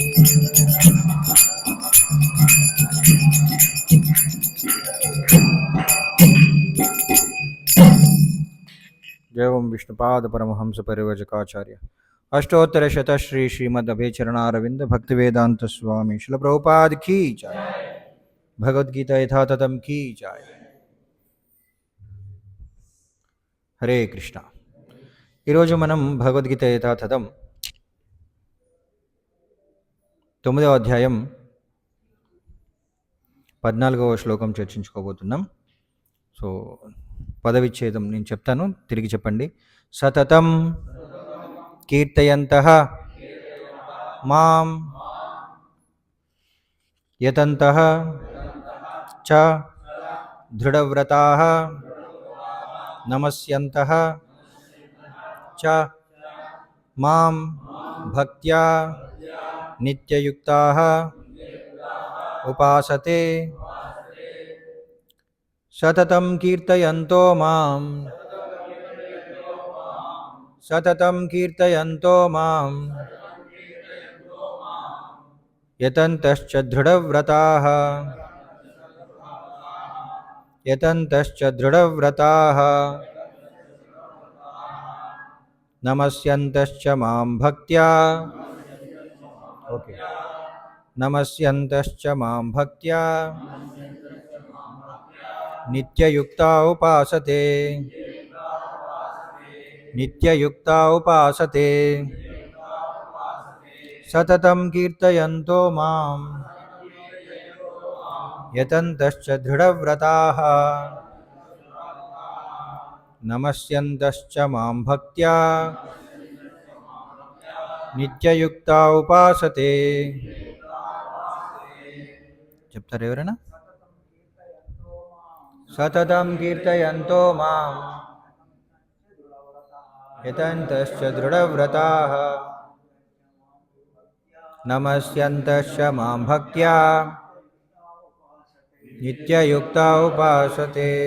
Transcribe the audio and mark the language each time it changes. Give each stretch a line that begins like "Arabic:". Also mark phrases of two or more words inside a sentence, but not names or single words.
Hindi: जय ओम विष्णुपाद परमहंस परिव्रजकाचार्य अष्टोत्तर शत श्री श्रीमद् अभयचरणारविंद भक्तिवेदांत स्वामी शिल प्रभुपाद की जय। भगवद्गीता यथातथम की जय। हरे कृष्ण।
Telugu: ఈరోజు మనం భగవద్గీత యథాతథం 9వ అధ్యాయం 14వ శ్లోకం చర్చించుకోబోతున్నాం. సో పదవిచ్ఛేదం నేను చెప్తాను, తిరిగి చెప్పండి.
Sanskrit: సతతం కీర్తయంతః మాం యతంతః చ దృఢవ్రతాః నమస్యంతః చ మాం భక్త్యా నిత్యయుక్తాః ఉపాసతే సతతం కీర్తయంతో మాం సతతం కీర్తయంతో మాం యతంతశ్చ దృఢవ్రతాః యతంతశ్చ దృఢవ్రతాః నమస్యంతశ్చ మాం భక్త్యా ఓకే నమస్యంతశ్చ మాం భక్త్యా నిత్యయుక్తా ఉపాసతే నిత్యయుక్తా ఉపాసతే సతతం కీర్తయంతో మాం యతంతశ్చ దృఢవ్రతాః నమస్యంతశ్చ మాం భక్త్యా నిత్యయుక్తా ఉపాసతే.
Telugu: చెప్తారు ఎవరైనా?
Sanskrit: సతతం కీర్తయంతో మాం యతంతశ్చ దృఢవ్రతాః నమస్యంతశ్చ మాం భక్త్యా నిత్యయుక్తా ఉపాసతే.